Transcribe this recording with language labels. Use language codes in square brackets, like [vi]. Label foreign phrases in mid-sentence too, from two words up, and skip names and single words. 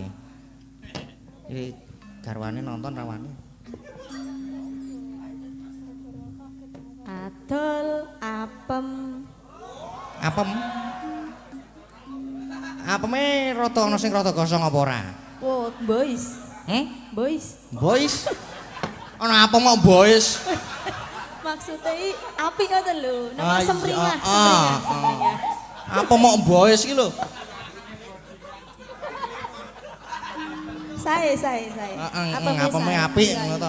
[jv] Iki garwane nonton rawane. Adol apem. Apem. Apeme rada ana sing rada gosong apa ora? [en] Oh, boys. Boys. Boys. [jv] Ana apem kok boys? [id] Maksudnya api [jv] ngoten lho, [id] nama [jv] Ah, iya, semringah, ah, semringah. Apa mau boys iki lho? [id] Saya. [jv] Apeme apik ngono to.